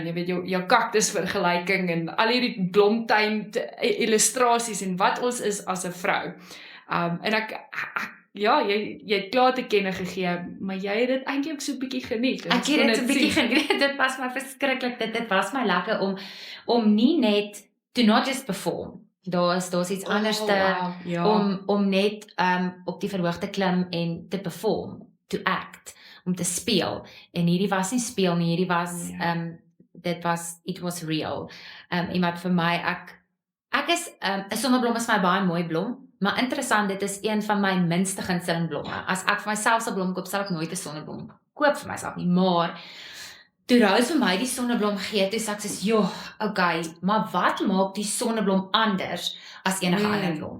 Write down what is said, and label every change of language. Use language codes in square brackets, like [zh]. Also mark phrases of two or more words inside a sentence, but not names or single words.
[af] Jy weet jou kaktus vergelyking en al hierdie blomtuin illustrasies en wat ons is as 'n vrou. En ja, jy het klaar te kenne gegee, maar jy het dit eintlik ook so 'n bietjie geniet. Ek het dit so 'n bietjie geniet. Dit was my verskriklik. Dit was my lekker om nie net [en] to not just perform. [af] Daar's iets anders om net op die verhoog te klim en te perform, [en] to act, [af] om te speel. En hierdie was nie speel nie, hierdie was [en] it was real. [af] En wat vir my ek is 'n sonneblom is my baie mooi blom. Maar interessant, dit is een van my minste gunsteling blomme. As ek vir myself sal blom koop, sal ek nooit 'n sonneblom koop vir myself nie. Maar toe Rose vir my die sonneblom gee, toe sê ek soos, "Joh, okay, maar wat maak die sonneblom anders as enige ander blom?"